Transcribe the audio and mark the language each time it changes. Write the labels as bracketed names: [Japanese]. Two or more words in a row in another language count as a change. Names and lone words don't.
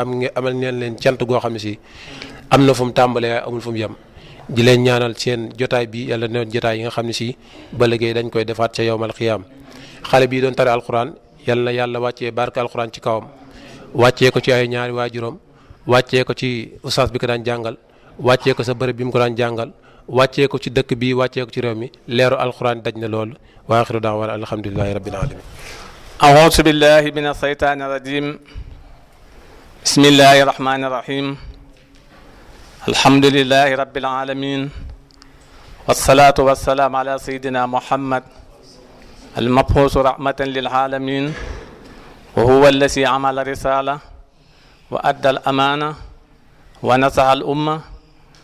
[Wolof] amal neen leen cant goo xam ne si am na fu mu tàmbalee amul fu mu yem di leen ñaanal seen jotaay bi yàlla ne jotaay yi nga xam ne si ba liggéey dañ koy defaat ca [Arabic] يوم القيامة [Wolof] xale bii doon tare alxuraan yal na yàlla wàccee barke alxuraan ci kawam wàccee ko ci ay ñaari waajuram wàccee ko ci ustaas bi ko daan jàngal wàccee ko sa bërëb bi mu ko daan jàngal wàccee ko ci dëkk bi wàccee ko ci réew mi leeru alxuraan daj na loolu [Arabic] وآخر دعوانا الحمد لله رب العالمين أعوذ بالله من الشيطان الرجيم بسم الله الرحمن الرحيم الحمد لله رب العالمين والصلاة والسلام على سيدنا محمد المبعوث رحمة للعالمين وهو الذي عمل رسالة وأدى الأمانة ونصح الأمة